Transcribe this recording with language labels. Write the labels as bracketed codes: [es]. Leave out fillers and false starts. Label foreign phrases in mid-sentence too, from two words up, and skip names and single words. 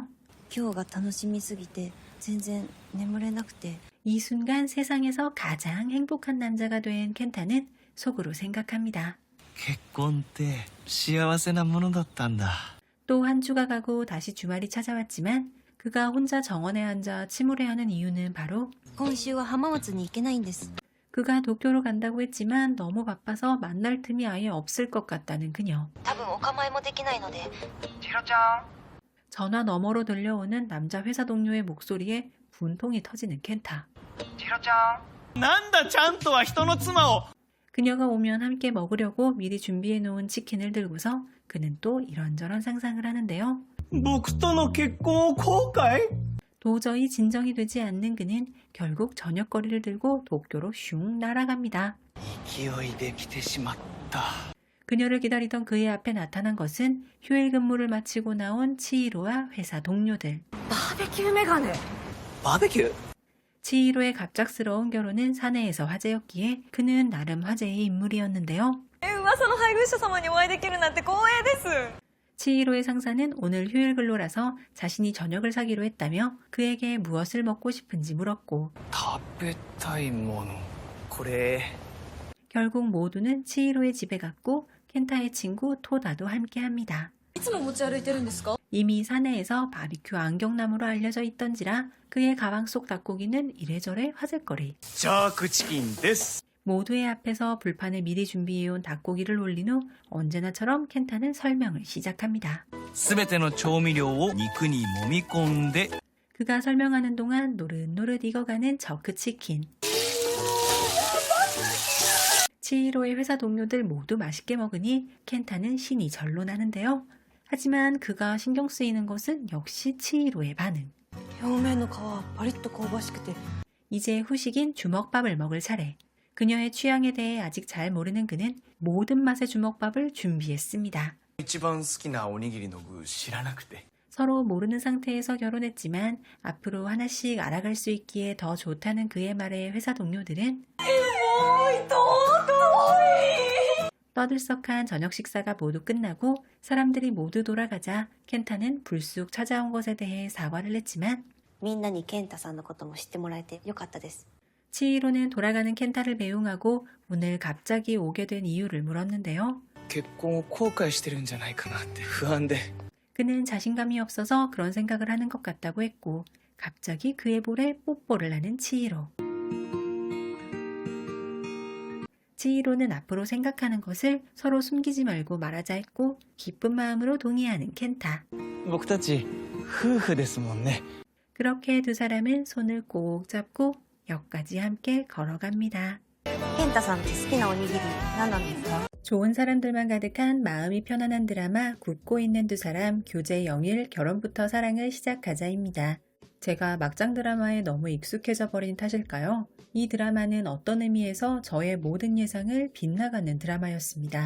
[ja] 今日が楽しみすぎて全然眠れなくて。 [ko] 이 순간 세상에서 가장 행복한 남자가 된 켄타는 속으로 생각합니다. [ja] 結婚って幸せなものだったんだ [ko] 또 한 주가 가고 다시 주말이 찾아왔지만 그가 혼자 정원에 앉아 침울해하는 이유는 바로 [ja] 今週は浜松に行けないんです。 [ko] 그가 도쿄로 간다고 했지만 너무 바빠서 만날 틈이 아예 없을 것 같다는 그녀. [ja] 多分お構いもできないので。 [ko] 전화 너머로 들려오는 남자 회사 동료의 목소리에 분통이 터지는 켄타. [ja] なんだちゃんとは人の妻を [ko] 그녀가 오면 함께 먹으려고 미리 준비해놓은 치킨을 들고서 그는 또 이런저런 상상을 하는데요. [ja] 僕との結婚を後悔 [ko] 도저히 진정이 되지 않는 그는 결국 저녁거리를 들고 도쿄로 슝 날아갑니다. [ja] 勢いで来てしまった [ko] 그녀를 기다리던 그의 앞에 나타난 것은 휴일 근무를 마치고 나온 치히로와 회사 동료들. [ja] バーベキューメガネ。バーベキュー [ko] 치히로의 갑작스러운 결혼은 사내에서 화제였기에 그는 나름 화제의 인물이었는데요. [ja] は噂の配偶者様にお会いできるなんて光栄です。 [ko] 치히로의 상사는 오늘 휴일 근로라서 자신이 저녁을 사기로 했다며 그에게 무엇을 먹고 싶은지 물었고 [ja] 食べたいものこれ [ko] 결국 모두는 치히로의 집에 갔고 켄타의 친구 토다도 함께합니다. [ja] いつも持ち歩いてるんですか? [ko] 이미 사내에서 바비큐 안경나무로 알려져 있던지라 그의 가방 속 닭고기는 이래저래 화제거리. [ja] ジャークチキンです [ko] 모두의 앞에서 불판에 미리 준비해온 닭고기를 올린 후 언제나처럼 켄타는 설명을 시작합니다. [ja] すべての調味料を肉に揉み込んで [ko] 그가 설명하는 동안 노릇노릇 익어가는 저크 치킨. 치히로의 회사 동료들 모두 맛있게 먹으니 켄타는 신이 절로 나는데요. 하지만 그가 신경 쓰이는 것은 역시 치히로의 반응. [ja] 表面の皮パリッと香ばしくて [ko] 이제 후식인 주먹밥을 먹을 차례. 그녀의 취향에 대해 아직 잘 모르는 그는 모든 맛의 주먹밥을 준비했습니다. [ja] 一番好きなおにぎりの具知らなくて [ko] 서로 모르는 상태에서 결혼했지만 앞으로 하나씩 알아갈 수 있기에 더 좋다는 그의 말에 회사 동료들은 떠들썩한 저녁 식사가 모두 끝나고 사람들이 모두 돌아가자 켄타는 불쑥 찾아온 것에 대해 사과를 했지만 [ja] みんなに健太さんのことも知ってもらえてよかったです。 [ko] 치히로는 돌아가는 켄타를 배웅하고 오늘 갑자기 오게 된 이유를 물었는데요. [ja] 結婚を後悔してるんじゃないかなって不安で [ko] 그는 자신감이 없어서 그런 생각을 하는 것 같다고 했고 갑자기 그의 볼에 뽀뽀를 하는 치히로. 치히로는 앞으로 생각하는 것을 서로 숨기지 말고 말하자 했고 기쁜 마음으로 동의하는 켄타. [ja] 僕たち夫婦ですもんね [ko] 그렇게 두 사람은 손을 꼭 잡고 역까지 함께 걸어갑니다. [ja] 健太さんって好きなおにぎり何なんですか? [ko] 좋은 사람들만 가득한 마음이 편안한 드라마 굳고 있는 두 사람 교제 영일 결혼부터 사랑을 시작하자입니다. 제가 막장 드라마에 너무 익숙해져 버린 탓일까요? 이 드라마는 어떤 의미에서 저의 모든 예상을 빗나가는 드라마였습니다.